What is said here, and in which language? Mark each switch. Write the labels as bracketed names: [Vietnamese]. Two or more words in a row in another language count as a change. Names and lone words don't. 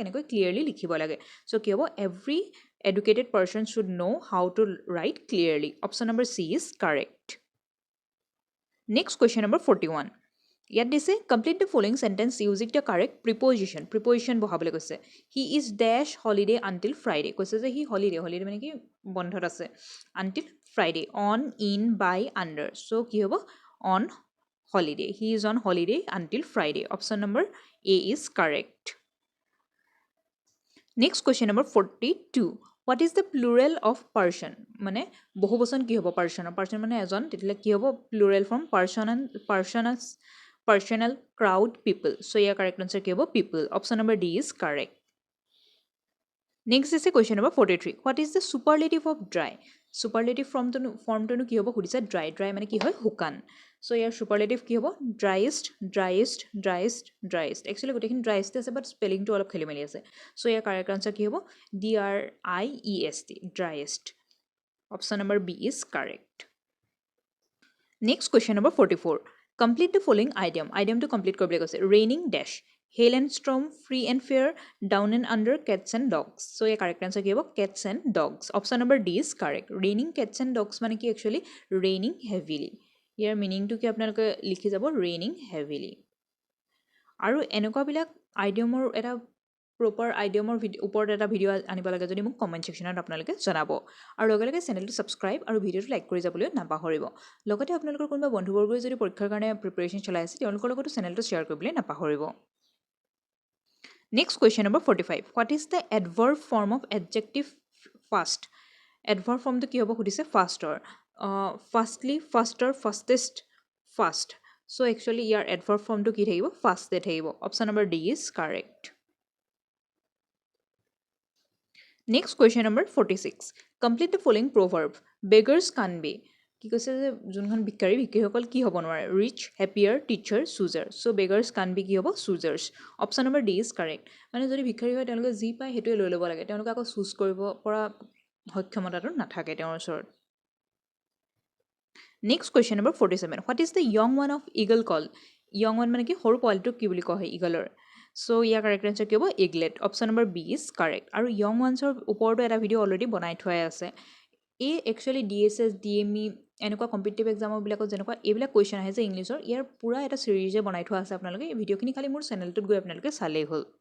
[Assamese] কেনেকৈ ক্লিয়াৰলি লিখিব লাগে চ' কি হ'ব [English] every educated person should know how to write clearly option number C is correct next question number 41 [Assamese] ইয়াত দিছে [English] complete the following sentence using the correct preposition [Assamese] বহাবলৈ কৈছে [English] he is dash holiday until Friday [Assamese] কৈছে যে [English] he holiday [Assamese] মানে কি বন্ধত আছে [English] until Friday on in by under [Assamese] চ' কি হ'ব [English] on holiday he is on holiday until Friday option number A is correct next question number 42 what is the plural of person [Assamese] মানে বহুবচন কি হ'ব পাৰ্চন মানে এজন তেতিয়াহ'লে কি হ'ব [English] plural form persons personal, crowd, people. So ইয়াৰ correct answer [Assamese] কি হ'ব [English] people. Option number D is correct. Next is a question number 43. What is the superlative of dry? Superlative form to [Assamese] কি হ'ব সুধিছে dry. Dry মানে কি হয় শুকান. [English] So ইয়াৰ superlative [Assamese] কি হ'ব [English] driest, driest, driest, driest. [Assamese] Actually গোটেইখিনি driest আছে [English] but spelling [Assamese] টো অলপ খেলিমেলি আছে. So ইয়াৰ [English] correct answer [Assamese] কি হ'ব [English] DRIEST, driest. Option number B is correct. Next question number 44. Complete the following idiom. Idiom to complete [Assamese] কৰিবলৈ কৈছে [English] raining dash, hail and storm, free and fair, down and under, cats and dogs. So your correct answer [Assamese] কি হ'ব [English] cats and dogs. Option number D is correct. Raining cats and dogs [Assamese] মানে কি [English] actually raining heavily. [Assamese] ইয়াৰ মিনিংটো কি আপোনালোকে লিখি যাব [English] raining heavily. [Assamese] আৰু এনেকুৱাবিলাক আইডিয়মৰ এটা [English] proper idiom [Assamese] ওপৰত এটা ভিডিঅ' আনিব লাগে যদি মোক [English] comment section [Assamese] আপোনালোকে জনাব আৰু লগে লগে চেনেলটো ছাবস্ক্ৰাইব আৰু ভিডিঅ'টো লাইক কৰি যাবলৈ নাপাহৰিব লগতে আপোনালোকৰ কোনোবা বন্ধুবৰ্গই যদি পৰীক্ষাৰ কাৰণে প্ৰিপাৰেশ্যন চলাই আছে তেওঁলোকৰ লগতো চেনেলটো শ্বেয়াৰ কৰিবলৈ নাপাহৰিব [English] next question number 45 what is the adverb form of adjective fast adverb form [Assamese] কি হ'ব সুধিছে [English] fastor fastly faster fastest fast so actually [Assamese] ইয়াৰ [English] adverb form [Assamese] কি থাকিব ফাষ্টে থাকিব [English] option number D is correct Next question number 46. Complete the following proverb. Beggars can't be. [Assamese] কি কৈছে যে যোনখন ভিক্ষাৰীসকল কি হ'ব নোৱাৰে [English] rich happier teacher chooser so beggars can be [Assamese] কি হ'ব [English] choosers option number D is correct [Assamese] মানে যদি ভিক্ষাৰী হয় তেওঁলোকে যি পায় সেইটোৱে লৈ ল'ব লাগে তেওঁলোকে আকৌ চুজ কৰিব পৰা সক্ষমতাটো নাথাকে তেওঁৰ ওচৰত [English] next question number 47 what is the young one of eagle call young one [Assamese] মানে কি সৰু পোৱালিটোক কি বুলি কোৱা হয় ইগলৰ চ' ইয়াৰ [English] correct answer [Assamese] কি হ'ব ইগলেট [English] option number B is correct [Assamese] আৰু [English] young ones [Assamese] ওপৰতো এটা ভিডিঅ' অলৰেডি বনাই থোৱাই আছে এই একচুৱেলি DHS DME এনেকুৱা [English] competitive exam [Assamese] যেনেকুৱা এইবিলাক কুৱেশ্যন আহে যে ইংলিছৰ ইয়াৰ পূৰা এটা ছিৰিজে বনাই থোৱা আছে আপোনালোকে এই ভিডিঅ'খিনি খালি মোৰ চেনেলটোত গৈ আপোনালোকে চালেই হ'ল